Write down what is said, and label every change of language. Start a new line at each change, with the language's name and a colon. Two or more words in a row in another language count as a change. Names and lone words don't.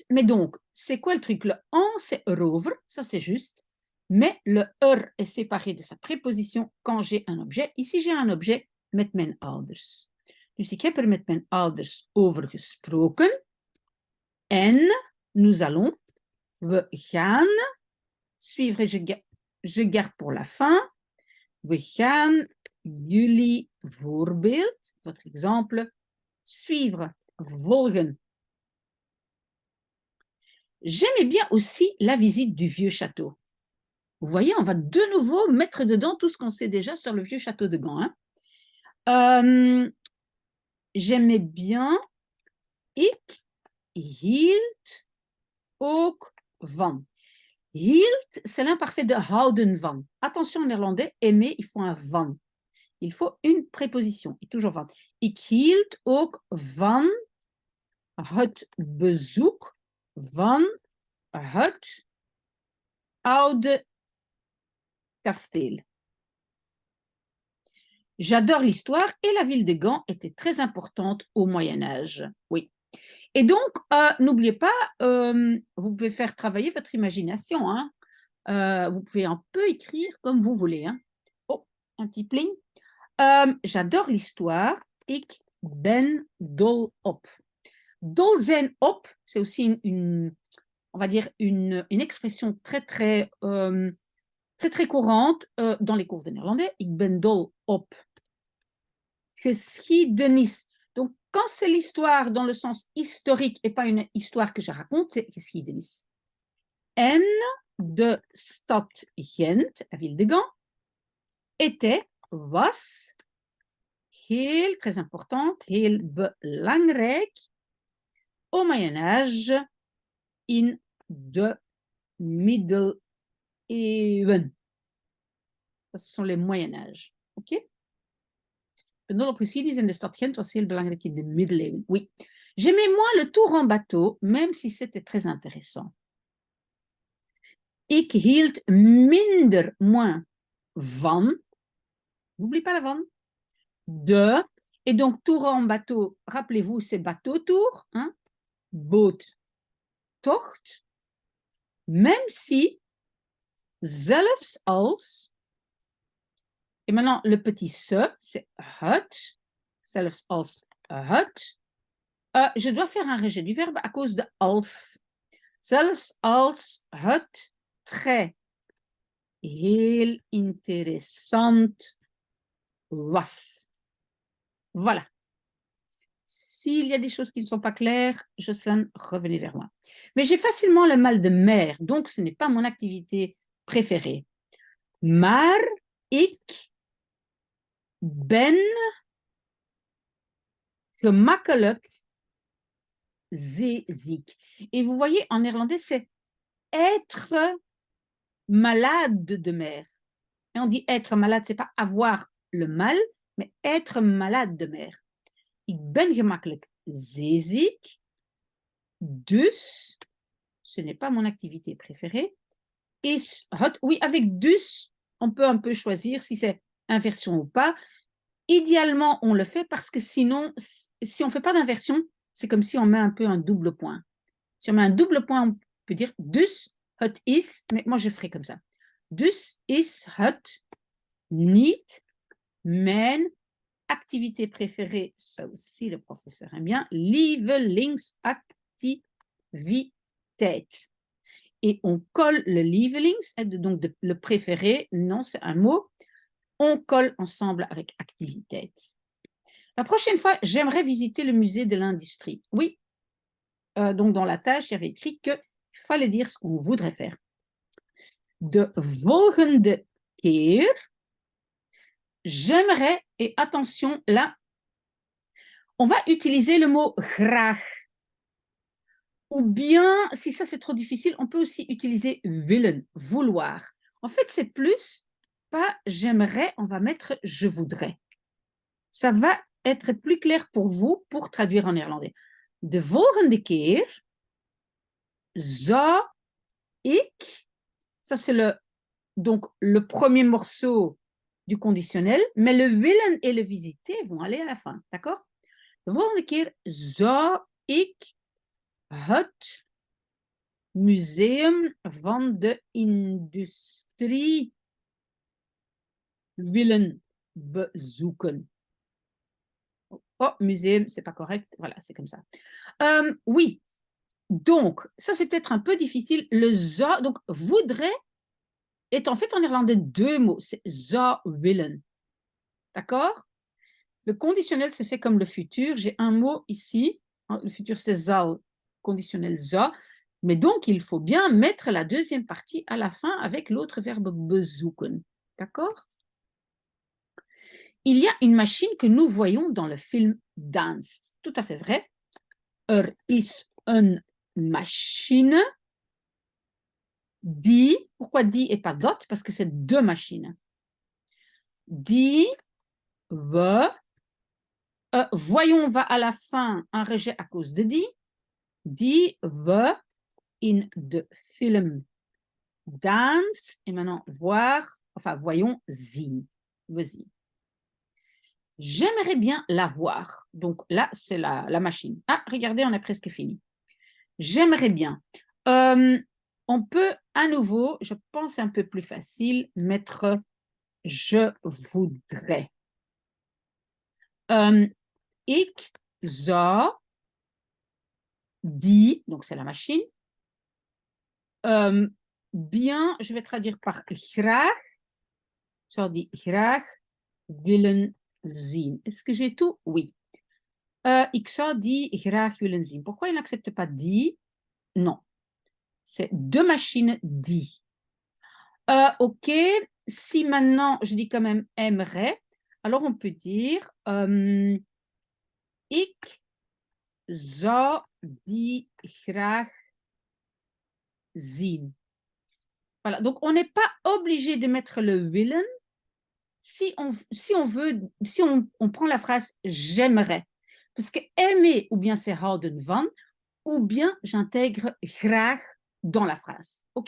French: Mais donc, c'est quoi le truc? Le en, c'est erover, ça c'est juste. Mais le est séparé de sa préposition quand j'ai un objet. Ici, j'ai un objet
Dutch: met mijn ouders. Dus ik heb er met mijn ouders over gesproken.
French: En nous allons,
Dutch: we gaan,
French: suivre, je garde pour la fin.
Dutch: We gaan jullie voorbeeld,
French: votre exemple, suivre, volgen. J'aimais bien aussi la visite du vieux château. Vous voyez, on va de nouveau mettre dedans tout ce qu'on sait déjà sur le vieux château de Gand. Hein. J'aimais bien.
Dutch: Ik hield ook van. Hield,
French: c'est l'imparfait de
Dutch: houden van.
French: Attention en néerlandais, aimer, il faut un van. Il faut une préposition, et toujours van.
Dutch: Ik hield ook van het bezoek van het oude kasteel.
French: J'adore l'histoire et la ville de Gand était très importante au Moyen-Âge. Oui. Et donc, n'oubliez pas, vous pouvez faire travailler votre imagination. Hein. Vous pouvez un peu écrire comme vous voulez. Hein. Oh, un petit pling. J'adore l'histoire.
Dutch: Ik ben dol op. Dol zijn op,
French: c'est aussi on va dire une expression très, très, très, très courante dans les cours de néerlandais.
Dutch: Ik ben dol op geschiedenis.
French: Donc, quand c'est l'histoire dans le sens historique et pas une histoire que je raconte, c'est geschiedenis.
Dutch: En de stad Gent,
French: la ville de Gand,
Dutch: was, heel,
French: très importante,
Dutch: heel belangrijk,
French: au Moyen-Âge,
Dutch: in de middeleeuwen.
French: Ce sont les Moyen-Âge. OK?
Dutch: Pendant precies in de stad Gent was heel belangrijk in de middeleeuwen.
French: Oui. J'aimais moins le tour en bateau, même si c'était très intéressant.
Dutch: Ik hield minder
French: moins van, n'oublie pas la van, de, et donc tour en bateau, rappelez-vous, c'est bateau-tour, hein, boot-tocht, même si,
Dutch: zelfs als,
French: et maintenant le petit se, c'est het,
Dutch: zelfs als het,
French: je dois faire un rejet du verbe à cause de als.
Dutch: Zelfs als het très heel interessant was.
French: Voilà. S'il y a des choses qui ne sont pas claires, Jocelyn, revenez vers moi. Mais j'ai facilement le mal de mer, donc ce n'est pas mon activité préférée.
Dutch: Maar ik ben gemakkelijk zeeziek.
French: Et vous voyez, en néerlandais, c'est être malade de mer. Et on dit être malade, c'est pas avoir le mal, mais être malade de mer.
Dutch: Ik ben gemakkelijk zeeziek, dus,
French: ce n'est pas mon activité préférée. Et oui, avec dus, on peut un peu choisir si c'est inversion ou pas. Idéalement, on le fait parce que sinon, si on ne fait pas d'inversion, c'est comme si on met un peu un double point. Si on met un double point, on peut dire
Dutch: dus, het is,
French: mais moi je ferai comme ça.
Dutch: Dus is het niet mijn
French: activité préférée, ça aussi le professeur aime bien, lievelingsactiviteit. Et on colle le lievelings, donc le préféré, non, c'est un mot, on colle ensemble avec activiteit. La prochaine fois, j'aimerais visiter le musée de l'industrie. Oui, donc dans la tâche, il y avait écrit qu'il fallait dire ce qu'on voudrait faire.
Dutch: De volgende keer,
French: j'aimerais, et attention, là, on va utiliser le mot graag. Ou bien, si ça c'est trop difficile, on peut aussi utiliser willen, vouloir. En fait, c'est plus, pas j'aimerais, on va mettre je voudrais. Ça va être plus clair pour vous pour traduire en néerlandais.
Dutch: De volgende keer zou ik,
French: ça c'est donc le premier morceau du conditionnel, mais le willen et le visiter vont aller à la fin, d'accord?
Dutch: De volgende keer zou ik het museum van de industrie willen bezoeken.
French: Oh, muséum, c'est pas correct. Voilà, c'est comme ça. Oui, donc, ça c'est peut-être un peu difficile. Le zou, donc voudrait, est en fait en néerlandais deux mots. C'est
Dutch: zou willen.
French: D'accord? Le conditionnel c'est fait comme le futur. J'ai un mot ici. Le futur c'est zal, conditionnel zou. Mais donc, il faut bien mettre la deuxième partie à la fin avec l'autre verbe bezoeken. D'accord? Il y a une machine que nous voyons dans le film Dance. Tout à fait vrai.
Dutch: Er is een machine Die,
French: pourquoi die et pas dot? Parce que c'est deux machines.
Dutch: Die, we,
French: voyons va à la fin un rejet à cause de die.
Dutch: Die, we, in de film dance.
French: Et maintenant, voir, enfin, voyons zien.
Dutch: We zien.
French: J'aimerais bien la voir. Donc là, c'est la machine. Ah, regardez, on est presque fini. J'aimerais bien. On peut à nouveau, je pense un peu plus facile, mettre je voudrais.
Dutch: Ik zou die,
French: donc c'est la machine. Bien, je vais traduire par graag.
Dutch: Ik zou die graag willen zien.
French: Est-ce que j'ai tout? Oui.
Dutch: Ik zou die graag willen zien.
French: Pourquoi il n'accepte pas die? Non. C'est deux machines die. Ok, si maintenant je dis quand même aimerait, alors on peut dire
Dutch: ik zou die graag zien.
French: Voilà, donc on n'est pas obligé de mettre le willen si on prend la phrase j'aimerais. Parce que aimer, ou bien c'est
Dutch: houden van,
French: ou bien j'intègre graag dans la phrase. Ok?